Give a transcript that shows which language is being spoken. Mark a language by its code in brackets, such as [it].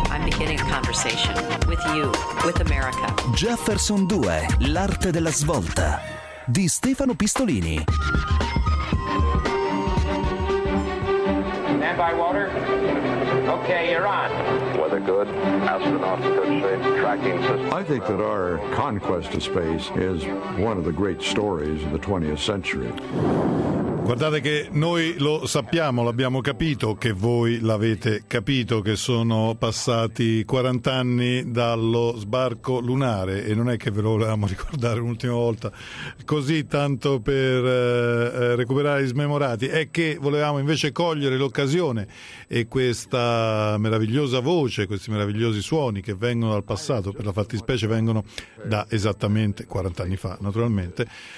[en] I'm beginning a conversation with you, with America. [it] Jefferson 2, l'arte della svolta, di Stefano Pistolini. [en] Stand by water. Okay, you're on. Weather good. Astronauts good shape. Tracking system. I think that our conquest of space is one of the great stories of the 20th century. [it] Guardate che noi lo sappiamo, l'abbiamo capito, che voi l'avete capito, che sono passati 40 anni dallo sbarco lunare e non è che ve lo volevamo ricordare un'ultima volta, così tanto per recuperare gli smemorati, è che volevamo invece cogliere l'occasione e questa meravigliosa voce, questi meravigliosi suoni che vengono dal passato, per la fattispecie vengono da esattamente 40 anni fa naturalmente,